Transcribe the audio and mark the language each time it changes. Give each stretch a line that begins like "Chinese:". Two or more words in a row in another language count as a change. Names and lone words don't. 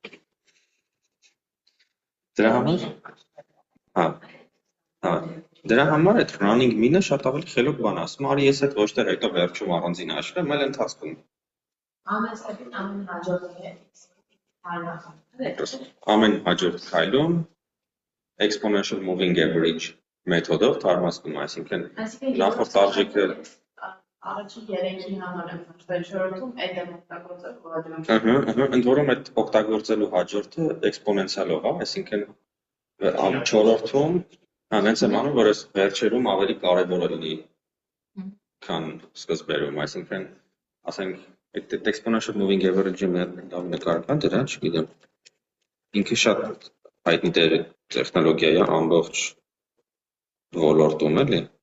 Armenian: Դրա համար դրա համար այդ
English: running min-
Armenian: ը շատ ավելի խելոք բան է, ասում արի ես այդ ոչ թե հետո վերջում առանձին հաշվեմ, այլ ընթացքում։ Ամեն հաջորդ քայլում
English: exponential moving average
Armenian: մեթոդով թարմացնում, այսինքն նախորդ արժեքը առաջին 3-ի համար եմ հաշվել, չորրորդում այդ եմ օգտագործել ընդ որում այդ օգտագործելու հաջորդը էքսպոնենցիալով է, այսինքն չորրորդում հենց եմ անում, որ այս վերջերում ավելի կարևոր լինի, քան սկզբերում, այսինքն ասենք այդ
English: exponential moving average-
Armenian: ը մի հատ լավ նկար կա դրա, չգիտեմ։ Ինքը շատ հայտնի տեխնոլոգիա է ամբողջ ոլորտում էլի։